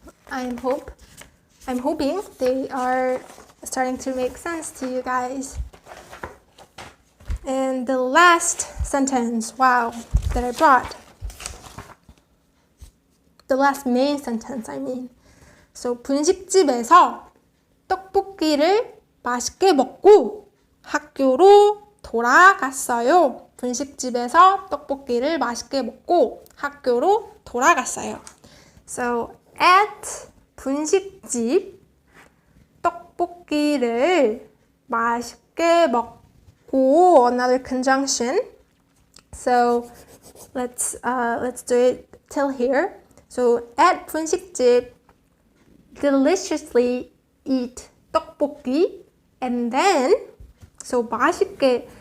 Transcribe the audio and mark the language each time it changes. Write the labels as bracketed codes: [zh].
[en] I'm hoping they are starting to make sense to you guys. And the last sentence, wow, that I brought. The last main sentence, I mean. [ko] So 분식집에서 떡볶이를 맛있게 먹고 학교로 돌아갔어요. 분식집에서 떡볶이를 맛있게 먹고 학교로 돌아갔어요. [en] So at 분식집 [ko] 떡볶이를 맛있게 먹고, [en] another conjunction. So let's do it till here. So at 분식집, deliciously eat 떡볶이, and then so 맛있게.